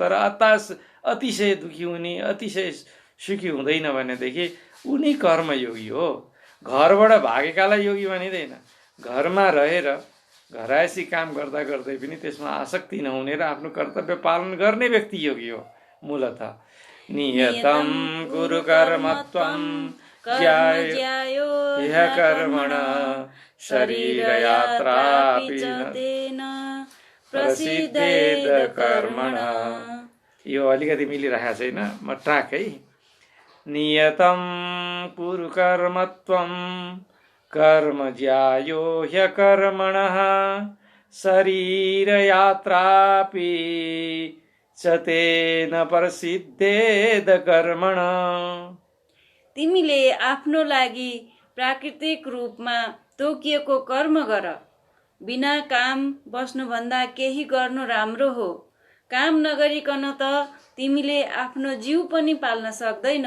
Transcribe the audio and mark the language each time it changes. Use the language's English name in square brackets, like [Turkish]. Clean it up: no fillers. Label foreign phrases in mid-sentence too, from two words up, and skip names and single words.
[Nepali] तर अतिशय दुखी हुने, अतिशय सुखी हुँदैन भनेदेखि उनी कर्मयोगी हो। घरबाट भागेकालाई योगी भनिँदैन। घरमा रहेर घरायसी काम गर्दा गर्दै पनि त्यसमा आसक्ति नहुने र आफ्नो कर्तव्य पालन गर्ने व्यक्ति योगी हो मूलतः। [Sanskrit] नियतं कुरु कर्मत्वं ज्यायो ह्यकर्मणः शरीरयात्रापि न प्रसिद्धेद कर्मणः। [Nepali] यो अलिकति मिलिरहेको छैन, म ट्र्याक है। [Sanskrit] नियतं कुरु कर्मत्वं कर्म ज्यायो ह्यकर्मणः शरीरयात्रापि च तेन प्रसिद्धेद कर्मणः। [Nepali] तिमीले आफ्नो लागि प्राकृतिक रूपमा तोकिएको कर्म गर। बिना काम बस्नुभन्दा केही गर्नु राम्रो हो। काम नगरिकन त तिमीले आफ्नो जीव पनि पाल्न सक्दैनौ।